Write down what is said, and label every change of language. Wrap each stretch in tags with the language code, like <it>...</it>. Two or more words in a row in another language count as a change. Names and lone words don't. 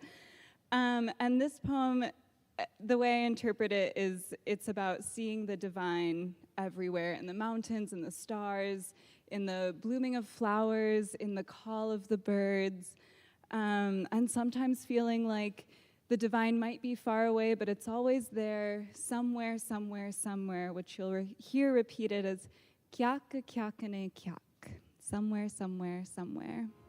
<en>And this poem, the way I interpret it is it's about seeing the divine everywhere, in the mountains, in the stars, in the blooming of flowers, in the call of the birds, and sometimes feeling like the divine might be far away, but it's always there, somewhere, somewhere, somewhere, which you'll hear repeated as kyak, kyakane, kyak, somewhere, somewhere, somewhere.</en>